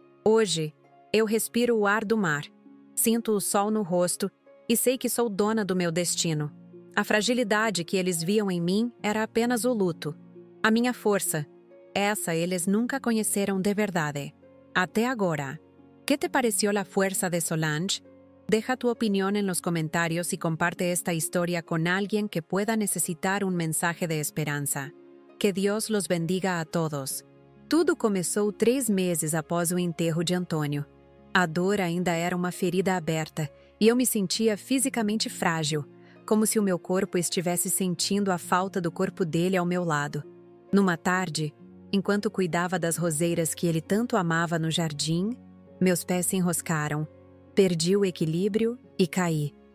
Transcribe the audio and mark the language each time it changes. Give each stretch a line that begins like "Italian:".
Portuguese: Hoje, eu respiro o ar do mar, sinto o sol no rosto e sei que sou dona do meu destino. A fragilidade que eles viam em mim era apenas o luto. A minha força, essa eles nunca conheceram de verdade. Até agora.
Spanish: ¿Qué te pareció la fuerza de Solange? Deja tu opinión en los comentarios y comparte esta historia con alguien que pueda necesitar un mensaje de
Portuguese: esperança.
Spanish: Que
Portuguese: Deus
Spanish: los bendiga a todos.
Portuguese: Tudo começou 3 meses após o enterro de Antônio. A dor ainda era uma ferida aberta e eu me sentia fisicamente frágil, como se o meu corpo estivesse sentindo a falta do corpo dele ao meu lado. Numa tarde, enquanto cuidava das roseiras que ele tanto amava no jardim, meus pés se enroscaram, perdi o equilíbrio e caí.